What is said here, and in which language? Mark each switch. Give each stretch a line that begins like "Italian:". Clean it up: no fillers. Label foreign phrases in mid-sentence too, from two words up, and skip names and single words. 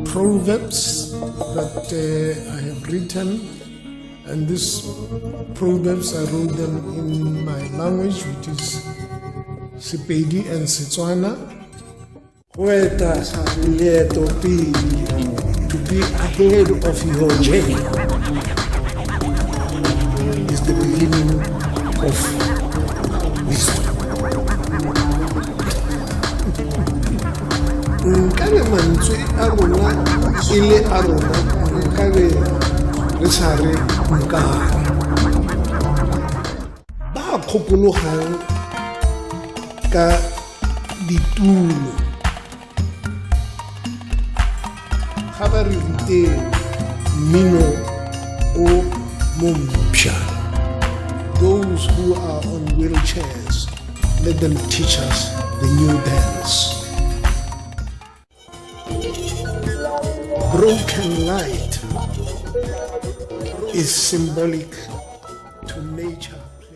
English: proverbs that I have written, and these proverbs I wrote them in my language, which is Sepedi and Setswana. To be ahead of your journey is the beginning of wisdom.
Northern Sotho: Nkabe mantswe a rona ile a rona nkabe re tshare nkare ba kgopologang ka ditulo ga ba re ruteng mmino o mompšha.
English: Those who are on wheelchairs, let them teach us the new dance. Broken light is symbolic to nature.